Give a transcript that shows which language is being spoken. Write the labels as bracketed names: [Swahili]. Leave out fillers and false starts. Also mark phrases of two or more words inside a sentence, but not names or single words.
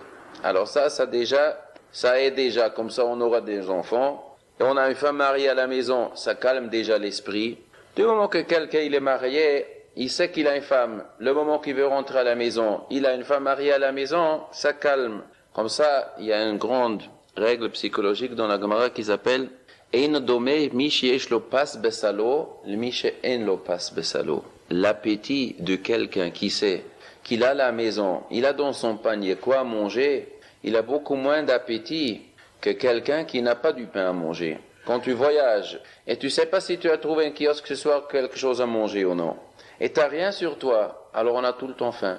[French] Alors ça est déjà, comme ça on aura des enfants, et on a une femme mariée à la maison, ça calme déjà l'esprit. Du moment que quelqu'un il est marié, il sait qu'il a une femme, le moment qu'il veut rentrer à la maison, il a une femme mariée à la maison, ça calme. Comme ça, il y a une grande règle psychologique dans la Gemara qui s'appelle [Hebrew] אין דומה מי שיש לו פת בסלו למי שאין לו פת בסלו. [French] L'appétit de quelqu'un qui sait qu'il a la maison, il a dans son panier quoi manger, il a beaucoup moins d'appétit que quelqu'un qui n'a pas du pain à manger. Quand tu voyages et tu sais pas si tu as trouvé un kiosque ce soir quelque chose à manger ou non, et t'as rien sur toi, alors on a tout le temps faim.